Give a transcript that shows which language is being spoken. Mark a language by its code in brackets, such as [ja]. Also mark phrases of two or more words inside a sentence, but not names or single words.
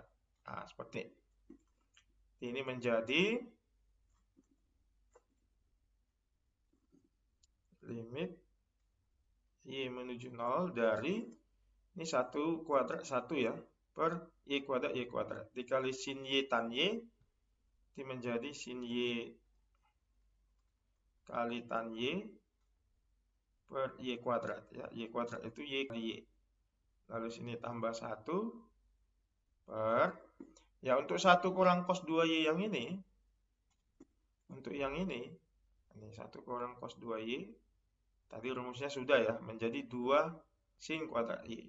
[id] Nah, seperti ini menjadi limit Y menuju 0 dari ini 1 kuadrat 1 ya per Y kuadrat dikali sin Y tan Y itu menjadi sin Y kali tan Y per Y kuadrat ya. Y kuadrat itu Y kali Y. Lalu sini tambah 1 per ya, untuk 1 kurang cos 2Y yang ini, untuk yang ini 1 kurang cos 2Y tadi rumusnya sudah ya, menjadi 2 sin kuadrat Y.